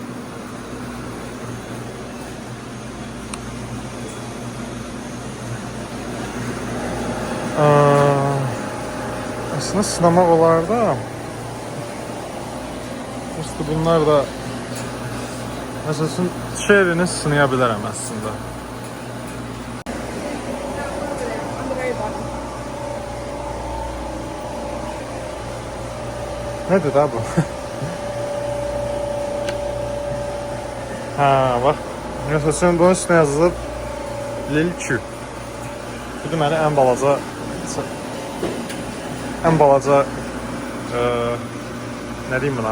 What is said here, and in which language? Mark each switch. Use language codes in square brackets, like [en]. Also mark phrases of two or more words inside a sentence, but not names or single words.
[az] Aslında sınamaq olar da. Prosta bunlar da məsələn çerini sınaya bilərəm aslında. [en] On the very bottom. [az] Nədir da bu? Ha, bax. Məsələn bunun üstünə yazılıb Lil Q. Bu deməli ən balaca nə deyim buna?